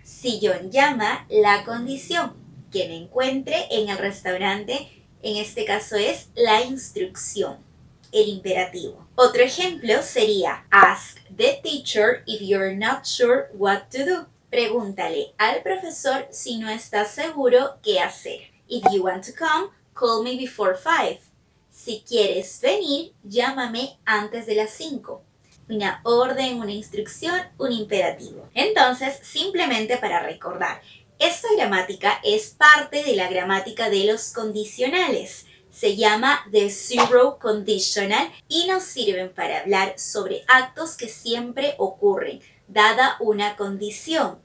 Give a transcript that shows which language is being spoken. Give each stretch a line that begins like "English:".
Spanish: Si John llama, la condición, que me encuentre en el restaurante, en este caso es la instrucción, el imperativo. Otro ejemplo sería:
English: ask the teacher if you're not sure what to do.
Spanish: Pregúntale al profesor si no estás seguro qué hacer.
English: If you want to come, call me before 5.
Spanish: Si quieres venir, llámame antes de las 5. Una orden, una instrucción, un imperativo. Entonces, simplemente para recordar, esta gramática es parte de la gramática de los condicionales. Se llama
English: the zero conditional
Spanish: y nos sirven para hablar sobre actos que siempre ocurren, dada una condición.